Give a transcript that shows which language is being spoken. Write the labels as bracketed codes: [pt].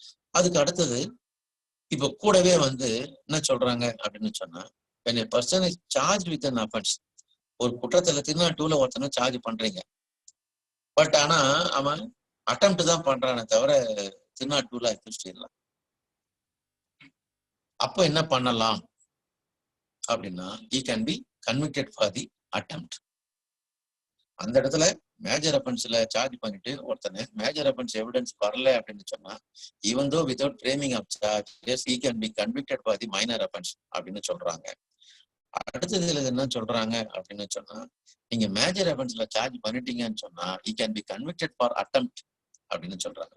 [ta] அதுக்கு அடுத்தது இப்ப கூடவே வந்து என்ன சொல்றாங்க அப்படின்னு சொன்னா, [en] when a person is charged with an offense, [ta] ஒரு குற்றத்துல திருநாட்டூர்ல ஒருத்தனை சார்ஜ் பண்றீங்க, பட் ஆனா அவன் அட்டெம்ப்ட் தான் பண்றானே தவிர திருநாட்டூர்ல அக்யூஸ்ட் இல்லை. அப்போ என்ன பண்ணலாம் அப்படின்னா [en] he can be convicted for the attempt. அந்த இடத்துல major அஃபென்ஸ்ல சார்ஜ் பண்ணிட்டு ஒருத்தனை மேஜர் அஃபென்ஸ் எவிடன்ஸ் வரல [ta] அப்படின்னு சொன்னா [en] even though without framing of charges he can be convicted for the minor offense [ta] அப்படின்னு சொல்றாங்க. அடுத்தது இதுல என்ன சொல்றாங்க அப்படின்னு சொன்னா, நீங்க மேஜர் அஃபென்ஸ்ல சார்ஜ் பண்ணிட்டீங்கன்னு சொன்னா [en] he can be convicted for attempt [ta] அப்படின்னு சொல்றாங்க.